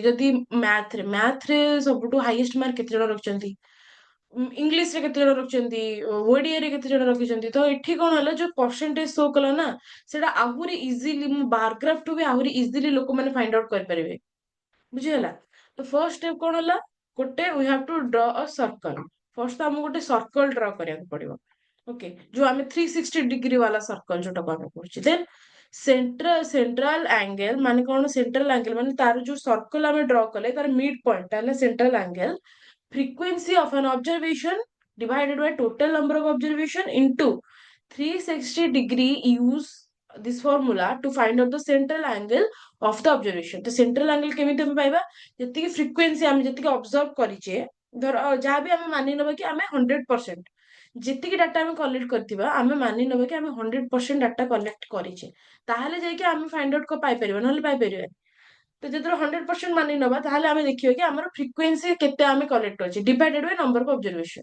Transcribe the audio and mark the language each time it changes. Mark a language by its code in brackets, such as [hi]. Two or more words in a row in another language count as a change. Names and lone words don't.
[or] ଯଦି ମ୍ୟାଥରେ ସବୁଠୁ [en] highest mark [or] କେତେ ଜଣ ରଖିଛନ୍ତି, ଇଂଲିଶରେ କେତେ ଜଣ ରଖିଛନ୍ତି, ଓଡିଆରେ କେତେ ଜଣ ରଖିଛନ୍ତି। ତ ଏଠି କଣ ହେଲା, ଯୋଉ [en] percentage show [or] କଲା ନା, ସେଟା ଆହୁରି ଇଜିଲି, ମୁଁ [en] bar graph to be [or] ଆହୁରି ଇଜିଲି ଲୋକମାନେ [en] find out [or] କରିପାରିବେ। ବୁଝିହେଲା? ତ [en] first step [or] କଣ ହେଲା? ଗୋଟେ [en] we have to draw a circle. [or] ଫର୍ଷ୍ଟ ଆମକୁ ଗୋଟେ [en] circle draw [or] କରିବାକୁ ପଡିବ। ଓକେ, ଯୋଉ ଆମେ 360 ଡିଗ୍ରୀ ବାଲା ସର୍କଲ ଯୋଉଟାକୁ ଆମେ କହୁଛେ। [en] then central angle [or] ମାନେ କଣ? [en] central angle [or] ମାନେ ତାର ଯୋଉ ସର୍କଲ ଆମେ ଡ୍ର କଲେ ତାର [en] mid point [or] ହେଲା [en] central angle. Frequency of an observation divided by total number of observation into 360 degree, use this formula to find out the central angle of the observation। [or] तो [en] central angle [or] केମିତି ଆମେ ପାଇବା? ଯେତିକି frequency ଆମେ ଯେତିକି observe କରିଛେ, ଧର ଯାହା ବି ଆମେ ମାନି ନେବା କି ଆମେ 100%, ଯେତିକି ଡାଟା ଆମେ କଲେକ୍ଟ କରିଥିବା ଆମେ ମାନି ନେବା କି ଆମେ 100% [en] data collect [or] କରିଛେ, ତାହେଲେ ଯାଇକି ଆମେ [en] find out [or] ପାଇପାରିବା, ନହେଲେ ପାଇପାରିବାନି। ତ ଯେତେବେଳେ 100% ମାନି ନବା, ତାହେଲେ ଆମେ ଦେଖିବା କି ଆମର ଫ୍ରିକ୍ୱେନ୍ସି କେତେ ଆମେ କଲେକ୍ଟ କରିଛେ [en] divided by number of observation.